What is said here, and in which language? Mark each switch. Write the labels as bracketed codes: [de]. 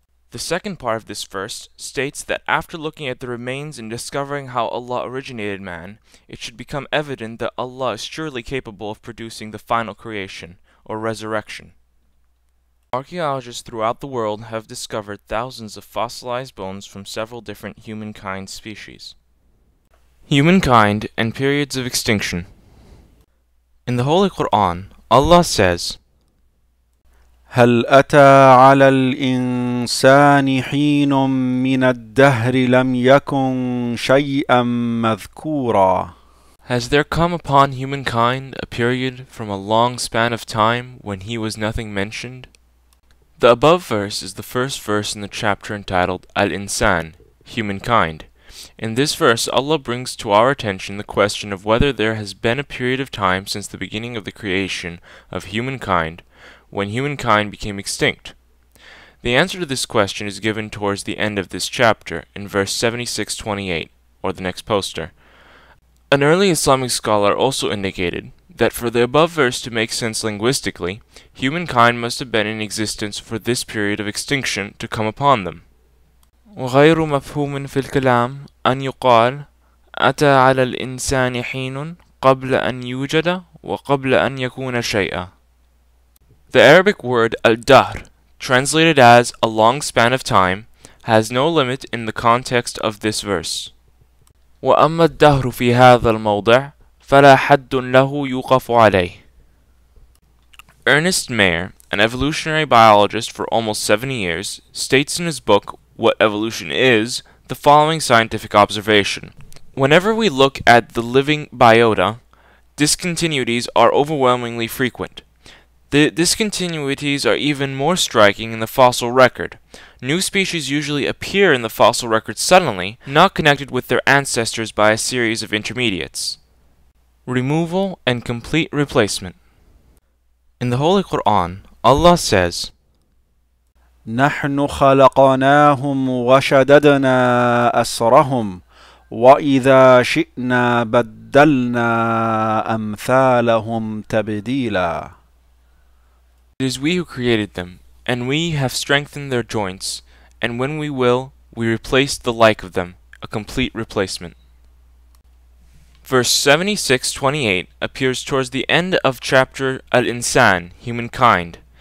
[en] The second part of this verse states that after looking at the remains and discovering how Allah originated man, it should become evident that Allah is surely capable of producing the final creation, or resurrection. Archaeologists throughout the world have discovered thousands of fossilized bones from several different humankind species. Humankind and periods of extinction. In the Holy Quran, Allah says, [ar] هل أتى على الإنسان حين من الدهر لم يكن شيئا مذكورا. [en] Has there come upon humankind a period from a long span of time when he was nothing mentioned? The above verse is the first verse in the chapter entitled Al-Insan, Humankind. In this verse, Allah brings to our attention the question of whether there has been a period of time since the beginning of the creation of humankind when humankind became extinct. The answer to this question is given towards the end of this chapter in verse 76-28, or the next poster. An early Islamic scholar also indicated that for the above verse to make sense linguistically, humankind must have been in existence for this period of extinction to come upon them. [ar] وغير مفهوم في الكلام أن يقال أتى على الإنسان حين قبل أن يوجد وقبل أن يكون شيئا. [en] The Arabic word al-dahr, translated as a long span of time, has no limit in the context of this verse. [ar] وأما الدهر في هذا الموضع فلا حد له يوقف عليه. [en] Ernest Mayr, an evolutionary biologist for almost 70 years, states in his book What Evolution Is the following scientific observation. Whenever we look at the living biota, discontinuities are overwhelmingly frequent. The discontinuities are even more striking in the fossil record. New species usually appear in the fossil record suddenly, not connected with their ancestors by a series of intermediates. Removal and complete replacement. In the Holy Quran, Allah says, [ar] نحن خلقناهم وشددنا أسرهم وإذا شئنا بدلنا أمثالهم تبديلا. [en] It is we who created them, and we have strengthened their joints, and when we will, we replace the like of them, a complete replacement. Verse 76:28 appears towards the end of chapter Al-Insan, Humankind.